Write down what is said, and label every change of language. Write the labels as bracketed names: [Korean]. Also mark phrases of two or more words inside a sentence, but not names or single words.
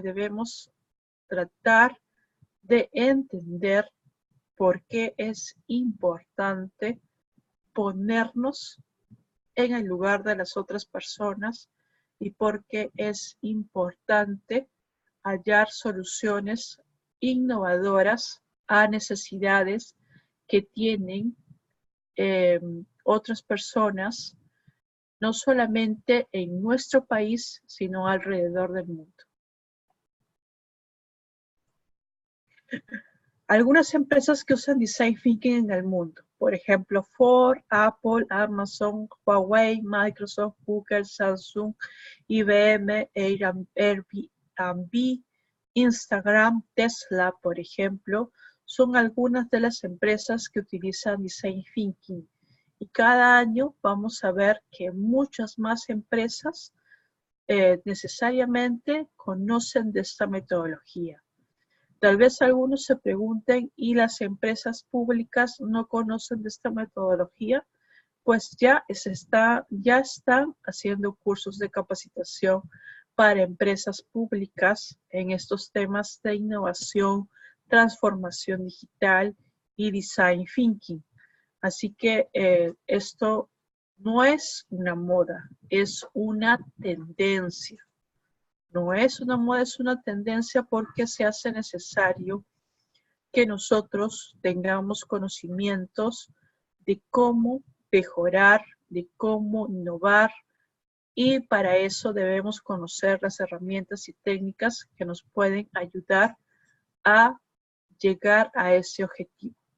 [Spanish] debemos tratar de entender por qué es importante ponernos en el lugar de las otras personas y por qué es importante hallar soluciones innovadoras a necesidades que tienen otras personas, no solamente en nuestro país, sino alrededor del mundo. Algunas empresas que usan [English] Design Thinking [Spanish] en el mundo, por ejemplo, Ford, Apple, Amazon, Huawei, Microsoft, Google, Samsung, IBM, Airbnb, Instagram, Tesla, por ejemplo, son algunas de las empresas que utilizan [English] Design Thinking. [Spanish] Y cada año vamos a ver que muchas más empresas necesariamente conocen de esta metodología. Tal vez algunos se pregunten, ¿y las empresas públicas no conocen de esta metodología? Pues ya están haciendo cursos de capacitación para empresas públicas en estos temas de innovación, transformación digital y [English] design thinking. [Spanish] Así que esto no es una moda, es una tendencia. No es una moda, es una tendencia porque se hace necesario que nosotros tengamos conocimientos de cómo mejorar, de cómo innovar, y para eso debemos conocer las herramientas y técnicas que nos pueden ayudar a llegar a ese objetivo.